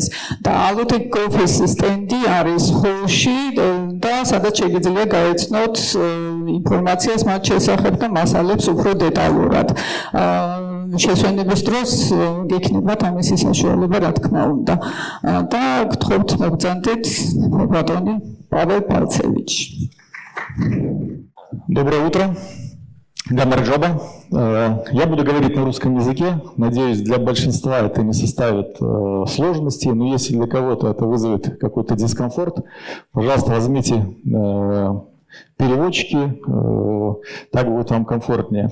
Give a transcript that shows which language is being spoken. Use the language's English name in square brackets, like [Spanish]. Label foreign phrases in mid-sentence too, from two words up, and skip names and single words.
[Georgian] და ალუტეკ გრუპის სტენდი არის ჰოლში და სადაც შეგიძლია გაეცნოთ ინფორმაციას მათ შესახებ და მასალებს უფრო დეტალურად. შესვენების დროს გექნებათ ამისი საშუალება, რა თქმა უნდა. და გთხოვთ მოგზანდეთ ბატონი Pavel Baltsevich. [Russian] Доброе утро. Гамарджоба. Я буду говорить на русском языке. Надеюсь, для большинства это не составит сложности, но если для кого-то это вызовет какой-то дискомфорт, пожалуйста, возьмите переводчики, так будет вам комфортнее.